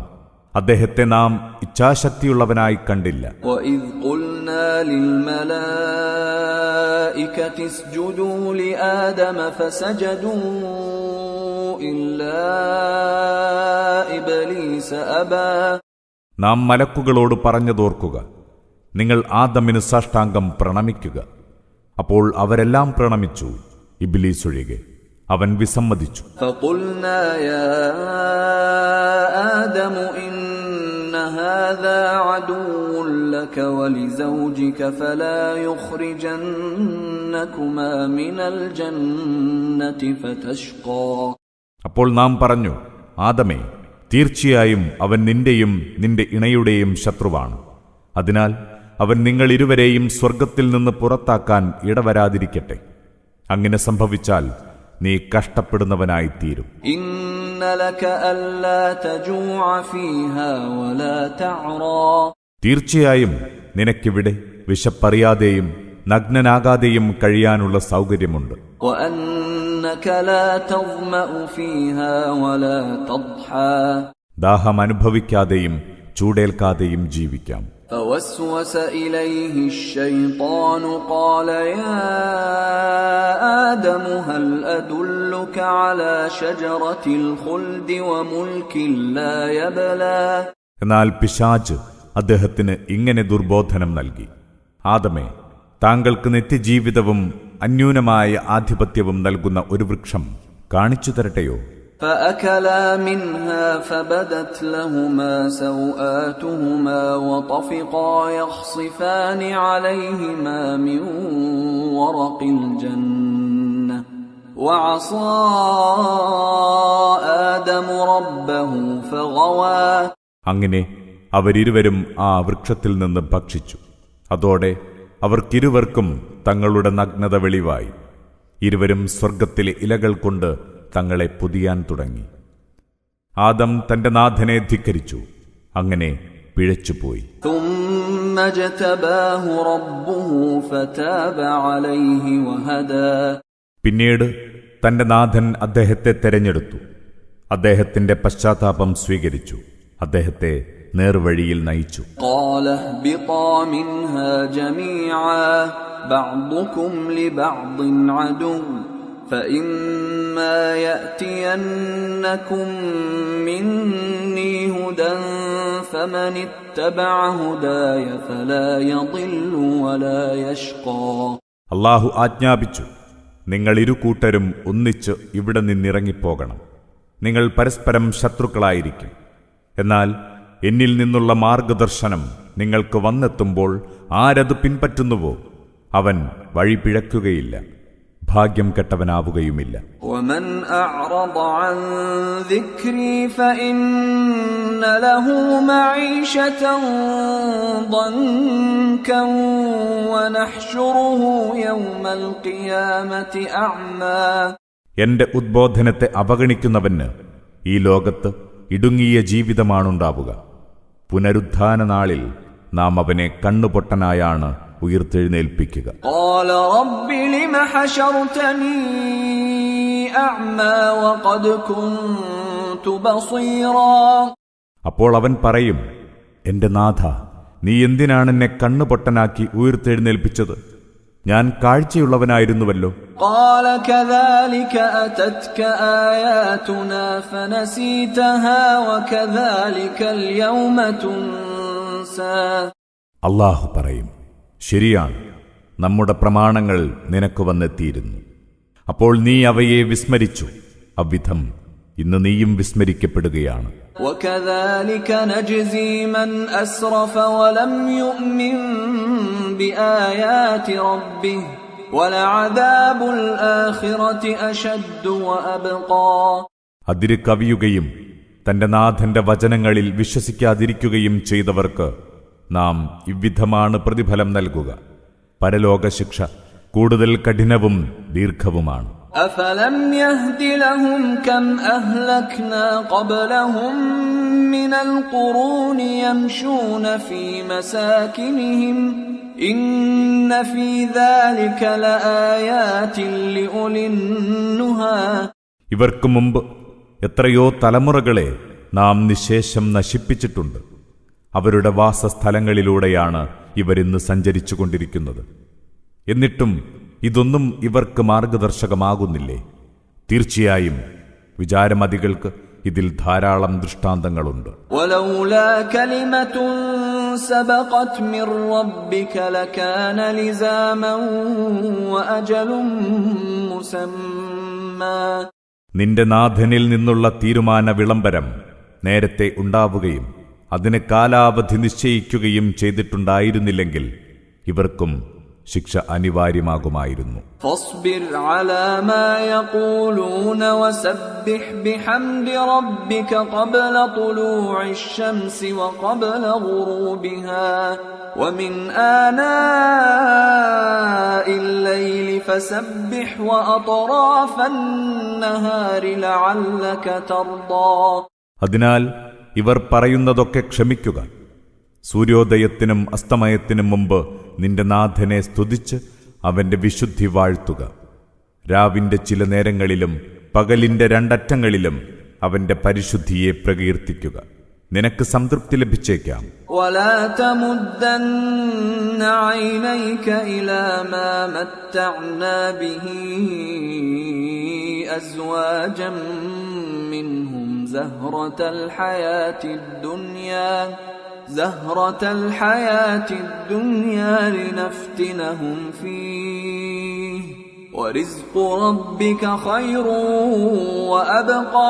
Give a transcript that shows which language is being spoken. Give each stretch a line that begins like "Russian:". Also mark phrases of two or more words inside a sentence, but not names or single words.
Malayalam: അദ്ദേഹത്തെ നാം ഇച്ഛാശക്തിയുള്ളവനായി കണ്ടില്ല.
Arabic: وَإِذْ قُلْنَا لِلْمَلَائِكَةِ اسْجُدُوا لِآدَمَ فَسَجَدُوا إِلَّا إِبْلِيسَ أَبَى.
Malayalam: നാം മലക്കുകളോട് പറഞ്ഞതോർക്കുക: നിങ്ങൾ ആദമിന് സാഷ്ടാംഗം പ്രണമിക്കുക. അപ്പോൾ അവരെല്ലാം പ്രണമിച്ചു, ഇബ്ലീസ് ഒഴികെ. അവൻ വിസമ്മതിച്ചു.
Arabic: فَقُلْنَا يَا آدَمُ إِنَّ هَذَا عَدُوٌّ لَكَ وَلِزَوْجِكَ فَلَا يُخْرِجَنَّكُمَا مِنَ الْجَنَّةِ فَتَشْقَى.
Malayalam: അപ്പോൾ നാം പറഞ്ഞു: ആദമേ, തീർച്ചയായും അവൻ നിന്റെയും നിന്റെ ഇണയുടെയും ശത്രുവാണ്. അതിനാൽ അവൻ നിങ്ങൾ ഇരുവരെയും സ്വർഗത്തിൽ നിന്ന് പുറത്താക്കാൻ ഇടവരാതിരിക്കട്ടെ. അങ്ങനെ സംഭവിച്ചാൽ നീ കഷ്ടപ്പെടുന്നവനായിത്തീരും.
Arabic: إِنَّ لَكَ أَلَّا تَجُوعَ فِيهَا وَلَا تَعْرَى.
Malayalam: തീർച്ചയായും നിനക്കിവിടെ വിശപ്പറിയാതെയും നഗ്നനാകാതെയും കഴിയാനുള്ള സൗകര്യമുണ്ട്.
Arabic: وَأَنَّكَ لَا تَظْمَأُ فِيهَا وَلَا تَضْحَى.
Malayalam: ദാഹം അനുഭവിക്കാതെയും ചൂടേൽക്കാതെയും ജീവിക്കാം.
Arabic: فوسوس إليه الشيطان قال يا آدم هل أدلك على شجرة الخلد وملك لا يبلى.
Malayalam: എന്നാൽ പിശാച് അദ്ദേഹത്തിന് ഇങ്ങനെ ദുർബോധനം നൽകി: ആദമേ, താങ്കൾക്ക് നിത്യജീവിതവും അന്യൂനമായ ആധിപത്യവും നൽകുന്ന ഒരു വൃക്ഷം കാണിച്ചു തരട്ടെയോ?
Arabic: فأكلا منها فبدت لهما سوآتهما وطفقا يخصفان عليهما من ورق الجنة وعصى آدم ربه فغوى.
Malayalam: അങ്ങനെ അവരിരുവരും ആ വൃക്ഷത്തിൽ നിന്ന് ഭക്ഷിച്ചു. അതോടെ അവർക്കിരുവർക്കും തങ്ങളുടെ നഗ്നത വെളിവായി. ഇരുവരും സ്വർഗത്തിലെ ഇലകൾ കൊണ്ട് തങ്ങളെ പൊതിയാൻ തുടങ്ങി. ആദം തന്റെ നാഥനെ ധിക്കരിച്ചു, അങ്ങനെ പിഴച്ചുപോയി.
Arabic: ثم اجتباه ربه فتاب عليه وهدى.
Malayalam: പിന്നീട് തന്റെ നാഥൻ അദ്ദേഹത്തെ തെരഞ്ഞെടുത്തു, അദ്ദേഹത്തിന്റെ പശ്ചാത്താപം സ്വീകരിച്ചു, അദ്ദേഹത്തെ നേർവഴിയിൽ നയിച്ചു.
Arabic: قال اهبطا منها جميعا بعضكم لبعض عدو فإما يأتينكم مني هدى فمن اتبع هداي فلا يضل ولا يشقى.
Malayalam: അല്ലാഹു ആജ്ഞാപിച്ചു: നിങ്ങൾ ഇരുകൂട്ടരും ഒന്നിച്ച് ഇവിടെ നിന്നിറങ്ങിപ്പോകണം. നിങ്ങൾ പരസ്പരം ശത്രുക്കളായിരിക്കും. എന്നാൽ എന്നിൽ നിന്നുള്ള മാർഗദർശനം നിങ്ങൾക്ക് വന്നെത്തുമ്പോൾ ആരത് പിൻപറ്റുന്നുവോ അവൻ വഴി പിഴക്കുകയില്ല, ഭാഗ്യം കെട്ടവനാവുകയുമില്ല.
Arabic: ومن أعرض عن ذكري فإن له معيشة ضنكا ونحشره يوم القيامة أعمى.
Malayalam: എന്റെ ഉദ്ബോധനത്തെ അവഗണിക്കുന്നവന് ഈ ലോകത്ത് ഇടുങ്ങിയ ജീവിതമാണുണ്ടാവുക. പുനരുത്ഥാന നാളിൽ നാം അവനെ കണ്ണുപൊട്ടനായാണ് ഉയർത്തെഴുന്നേൽപ്പിക്കുക.
Arabic: قال رب لم حشرتني أعمى وقد كنت بصيرا.
Malayalam: അപ്പോൾ അവൻ പറയും: എന്റെ നാഥ, നീ എന്തിനാണ് എന്നെ കണ്ണുപൊട്ടനാക്കി ഉയർത്തെഴുന്നേൽപ്പിച്ചത്? ഞാൻ കാഴ്ചയുള്ളവനായിരുന്നുവല്ലോ.
Arabic: قال كذلك أتتك آياتنا فنسيتها وكذلك اليوم تنسى.
Malayalam: അല്ലാഹു പറയും: ശരിയാണ്, നമ്മുടെ പ്രമാണങ്ങൾ നിനക്ക് വന്നെത്തിയിരുന്നു. അപ്പോൾ നീ അവയെ വിസ്മരിച്ചു. അவ்விധം ഇന്ന് നീയും വിസ്മരിക്കപ്പെടുകയാണ്.
Arabic: وكذلك نجزي من أسرف ولم يؤمن بآيات ربه ولعذاب الآخرة أشد وأبقى.
Malayalam: അതിര് കവിയുകയും തന്റെ നാഥന്റെ വചനങ്ങളിൽ വിശ്വസിക്കാതിരിക്കുകയും ചെയ്തവർക്ക് നാം ഇவ்விധമാണ് പ്രതിഫലം നൽകുക. പരലോക ശിക്ഷ കൂടുതൽ കഠിനവും ദീർഘവുമാണ്.
Arabic: أفلم يهد لهم كم أهلكنا قبلهم من القرون يمشون في مساكنهم إن في ذلك لآيات لأولي النهى.
Malayalam: ഇവർക്ക് മുമ്പ് എത്രയോ തലമുറകളെ നാം നിശേഷം നശിപ്പിച്ചിട്ടുണ്ട്. അവരുടെ വാസസ്ഥലങ്ങളിലൂടെയാണ് ഇവരിന്ന് സഞ്ചരിച്ചുകൊണ്ടിരിക്കുന്നത്. എന്നിട്ടും ഇതൊന്നും ഇവർക്ക് മാർഗദർശകമാകുന്നില്ലേ? തീർച്ചയായും വിചാരമതികൾക്ക് ഇതിൽ ധാരാളം ദൃഷ്ടാന്തങ്ങളുണ്ട്.
Arabic: ولولا كلمة سبقت من ربك لكان لزاما وأجل مسمى.
Malayalam: നിന്റെ നാഥനിൽ നിന്നുള്ള തീരുമാന വിളംബരം നേരത്തെ ഉണ്ടാവുകയും അതിന് കാലാവധി നിശ്ചയിക്കുകയും ചെയ്തിട്ടുണ്ടായിരുന്നില്ലെങ്കിൽ ഇവർക്കും ശിക്ഷ അനിവാര്യമാകുമായിരുന്നു.
Arabic: فاصبر على ما يقولون وسبح بحمد ربك قبل طلوع الشمس وقبل غروبها ومن آناء الليل فسبح وأطراف النهار لعلك ترضى.
Malayalam: അതിനാൽ ഇവർ പറയുന്നതൊക്കെ ക്ഷമിക്കുക. സൂര്യോദയത്തിനും അസ്തമയത്തിനും മുമ്പ് നിന്റെ നാഥനെ സ്തുതിച്ച് അവന്റെ വിശുദ്ധി വാഴ്ത്തുക. രാവിന്റെ ചില നേരങ്ങളിലും പകലിന്റെ രണ്ടറ്റങ്ങളിലും അവന്റെ പരിശുദ്ധിയെ പ്രകീർത്തിക്കുക. നിനക്ക് സംതൃപ്തി ലഭിച്ചേക്കാം.
Arabic: ولا تمدن عينيك إلى ما متعنا به أزواجا منهم زهرة الحياة الدنيا لنفتنهم فيه ورزق ربك خير وأبقى.